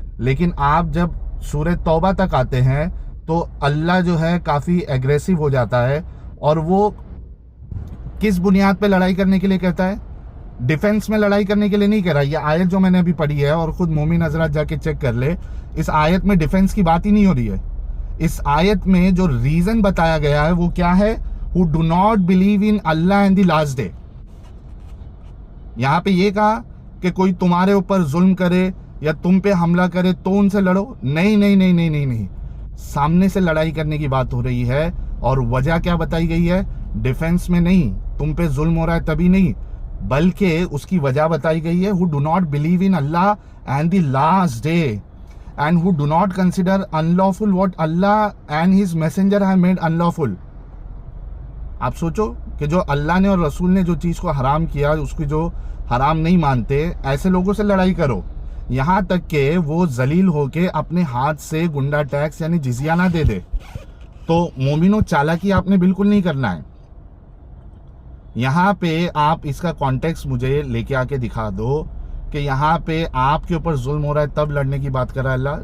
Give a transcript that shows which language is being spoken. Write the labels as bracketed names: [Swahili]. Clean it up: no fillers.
[Hindi] लेकिन आप जब सूरह तौबा तक आते हैं तो अल्लाह जो है काफ़ी एग्रेसिव हो जाता है, और वो किस बुनियाद पे लड़ाई करने के लिए कहता है? डिफेंस में लड़ाई करने के लिए नहीं कह रहा। ये आयत जो मैंने अभी पढ़ी है और खुद मोमिन हजरात जाके चेक कर ले, इस आयत में डिफेंस की बात ही नहीं हो रही है। इस आयत में जो रीज़न बताया गया है वो क्या है? [English] who do not believe in Allah and the last day. [Hindi] यहां पे ये कहा कि कोई तुम्हारे ऊपर जुल्म करे या तुम पे हमला करे तो उनसे लड़ो, नहीं नहीं नहीं नहीं नहीं नहीं, सामने से लड़ाई करने की बात हो रही है। और वजह क्या बताई गई है? डिफेंस में नहीं, तुम पे जुल्म हो रहा है तभी नहीं, बल्कि उसकी वजह बताई गई है, [English] who do not believe in Allah and the last day and who do not consider unlawful what Allah and his messenger have made unlawful. [Hindi] आप सोचो कि जो अल्लाह ने और रसूल ने जो चीज़ को हराम किया उसकी जो हराम नहीं मानते, ऐसे लोगों से लड़ाई करो, यहाँ तक कि वो जलील होके अपने हाथ से गुंडा टैक्स यानी जिजिया ना दे दे। तो मोमिनो, चालाकी आपने बिल्कुल नहीं करना है। यहाँ पे आप इसका कॉन्टेक्स्ट मुझे लेके आके दिखा दो कि यहाँ पे आपके ऊपर जुल्म हो रहा है तब लड़ने की बात कर रहा है अल्लाह।